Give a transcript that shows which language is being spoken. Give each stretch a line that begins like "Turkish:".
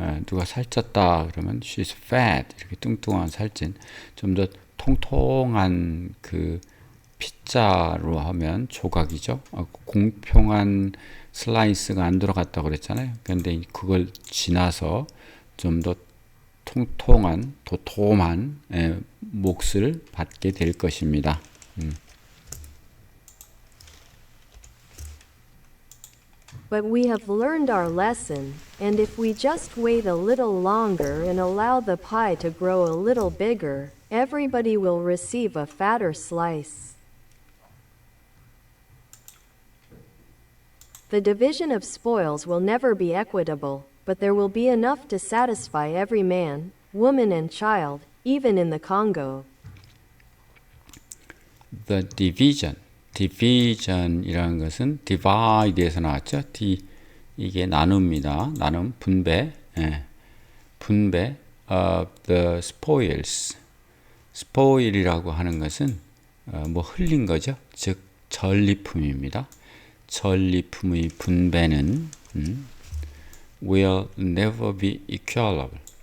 Korean: 누가 살쪘다 그러면
English: she's fat,
Korean: 이렇게 뚱뚱한 살찐, 좀 더 통통한 그 피자로 하면 조각이죠. 공평한 슬라이스가 안 들어갔다고 그랬잖아요. 근데 그걸 지나서 좀 더 통통한, 도톰한 몫을 받게 될 것입니다.
English: But we have learned our lesson, and if we just wait a little longer and allow the pie to grow a little bigger, everybody will receive a fatter slice. The division of spoils will never be equitable, but there will be enough to satisfy every man, woman, and child, even in the Congo. The division
Korean: 이라는 것은 divide에서 나왔죠. 이게 나눕니다. 나눔, 분배, 분배
English: of the spoils.
Korean: spoil이라고 하는 것은 뭐 흘린 거죠. 즉 전리품입니다. 전리품의 분배는
English: will never be equitable.